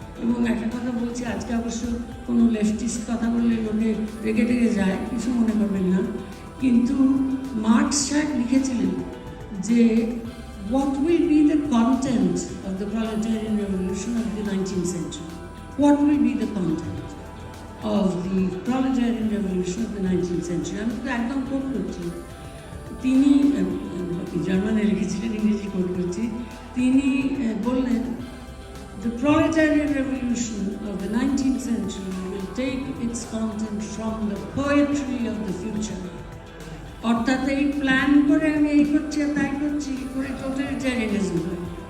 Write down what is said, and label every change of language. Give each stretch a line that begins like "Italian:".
Bangla: এবং একটা কথা বলছি, আজকে অবশ্য কোনো লেফটিস্ট কথা বললে লোকে রেগে যায়, কিছু মনে করবেন না, কিন্তু মার্কস সাহেব লিখেছিলেন যে
English: what will be the content of the proletarian revolution of the 19th century? What will be the content of the proletarian revolution of the 19th century?
Bangla: আমি তো একদম কোট করছি, তিনি জার্মানে লিখেছিলেন, ইংরেজি কোট করছি। তিনি বললেন,
English: the proletarian revolution of the 19th century will take its content from the poetry of the future.
Bangla: অর্থাৎ এই প্ল্যান করে আমি এই করছি আর তাই করছি করে টোটালিটারিয়ানিজম হয়।